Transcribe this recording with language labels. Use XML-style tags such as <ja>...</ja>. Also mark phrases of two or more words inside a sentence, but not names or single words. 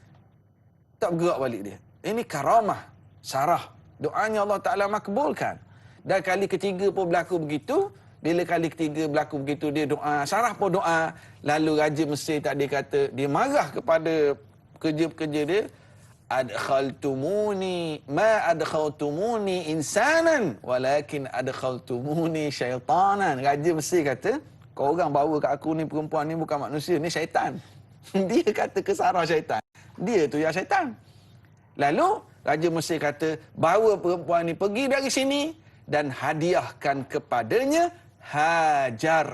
<ms>Tak bergerak balik dia. Ini karamah Sarah. Doanya Allah Ta'ala makbulkan. Dan kali ketiga pun berlaku begitu. Bila kali ketiga berlaku begitu, dia doa. Sarah pun doa. Lalu Raja Mesir tadi kata, dia marah kepada pekerja-pekerja dia.</ms> <ar>أدخلتموني، ما أدخلتموني إنسانا، ولكن أدخلتموني شيطانا.</ar> <ms>Raja Mesir kata, kau orang bawa kat aku ni perempuan ni bukan manusia, ni syaitan. Dia kata ke Sarah syaitan. Dia tu yang syaitan. Lalu Raja Mesir kata, bawa perempuan ni pergi dari sini dan hadiahkan kepadanya Hajar.</ms>